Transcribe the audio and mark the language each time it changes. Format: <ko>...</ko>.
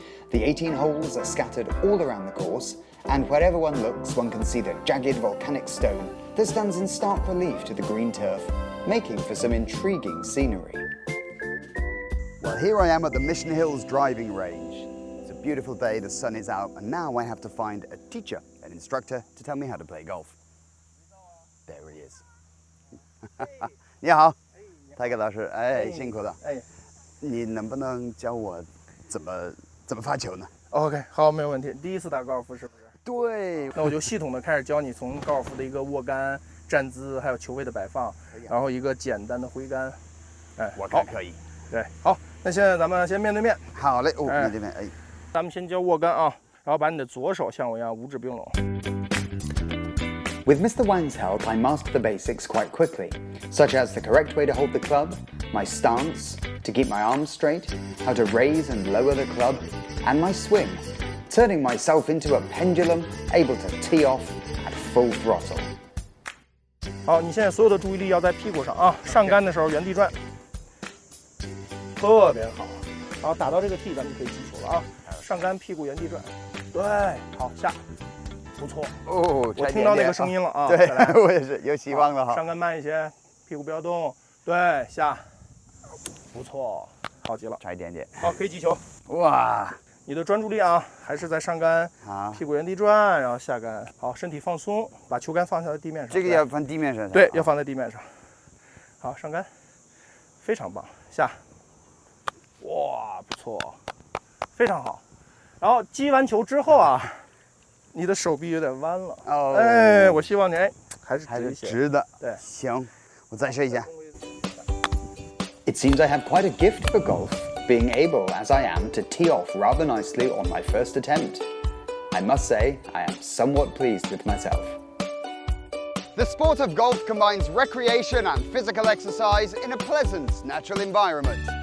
<en>The 18 holes are scattered all around the course, and wherever one looks, one can see the jagged volcanic stone that stands in stark relief to the green turf, making for some intriguing scenery. Well, here I am at the Mission Hills driving range. It's a beautiful day, the sun is out, and now I have to find a teacher, an instructor, to tell me how to play golf. There he is.</en> <zh>你好，泰格老师，哎，辛苦了。哎，你能不能教我怎么发球呢？OK， 好，没有问题。第一次打高尔夫是不是？对。那我就系统的开始教你从高尔夫的一个握杆、站姿，还有球位的摆放，然后一个简单的挥杆。哎，我看可以。对，好，那现在咱们先面对面。好嘞，面对面，哎。咱们先教握杆啊，然后把你的左手像我一样五指并拢。</zh> <en>With Mr. Wang's help, I mastered the basics quite quickly, such as the correct way to hold the club, my stance, to keep my arms straight, how to raise and lower the club, and my swing, turning myself into a pendulum, able to tee off at full throttle.</en> <zh>好，你现在所有的注意力要在屁股上啊，上杆的时候原地转，特别好。好，打到这个 T， 咱们可以击球了啊。上杆屁股原地转，对，好下。不错哦，我听到那个声音了啊！对，我也是有希望了哈。上杆慢一些，屁股不要动，对，下，不错，好极了，差一点点。好，可以击球。哇，你的专注力啊，还是在上杆，屁股原地转，然后下杆。好，身体放松，把球杆放在地面上。这个要放地面上。对，要放在地面上。好，上杆，非常棒，下。哇，不错，非常好。然后击完球之后啊。你的手臂有点弯了，哦，哎，我希望你还是直的，对，行，我再试一下。</zh> <en>It seems I have quite a gift for golf, being able, as I am, to tee off rather nicely on my first attempt. I must say, I am somewhat pleased with myself. The sport of golf combines recreation and physical exercise in a pleasant, natural environment.</en>